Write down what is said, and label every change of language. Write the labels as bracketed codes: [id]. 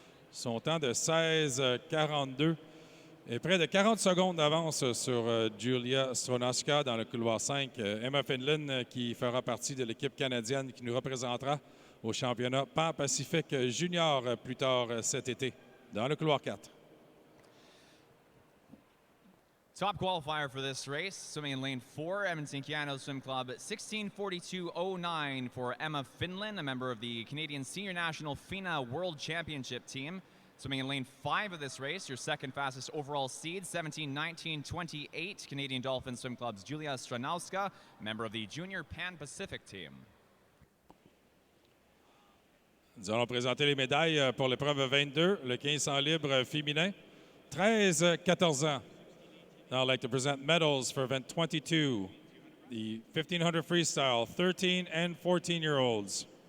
[fr] Son temps de 16,42 est près de 40 secondes d'avance sur Julia Stronowska dans le couloir 5. Emma Finland qui fera partie de l'équipe canadienne qui nous représentera au championnat Pan-Pacifique junior plus tard cet été dans le couloir 4. [en] Top qualifier for this race, swimming in lane 4, Edmonton Guyana Swim Club, 16:42.09 for Emma Finland, a member of the Canadian Senior National FINA World Championship team. Swimming in lane 5 of this race, your second fastest overall seed, 17:19.28, Canadian Dolphin Swim Club's Julia Stronowska, member of the Junior Pan-Pacific team. [fr] Nous allons présenter les médailles pour l'épreuve 22, le 1500 libre féminin, 13-14 ans. [en] Now I'd like to present medals for event 22, the 1500 freestyle, 13 and 14-year-olds.